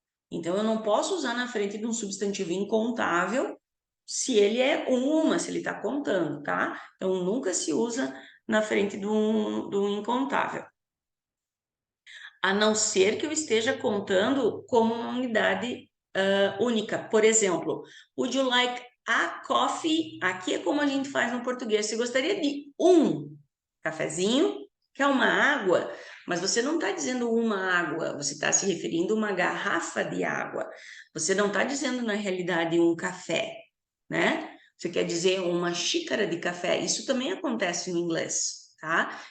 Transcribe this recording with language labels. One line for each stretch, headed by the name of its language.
Portuguese: Então, eu não posso usar na frente de um substantivo incontável se ele é uma, se ele está contando, tá? Então, nunca se usa na frente do incontável, a não ser que eu esteja contando como uma unidade única. Por exemplo,
English: would you like a coffee?
Portuguese: Aqui é como a gente faz no português. Você gostaria de um cafezinho? Quer uma água? Mas você não está dizendo uma água, você está se referindo a uma garrafa de água. Você não está dizendo, na realidade, um café, né? Você quer dizer uma xícara de café. Isso também acontece no inglês, tá?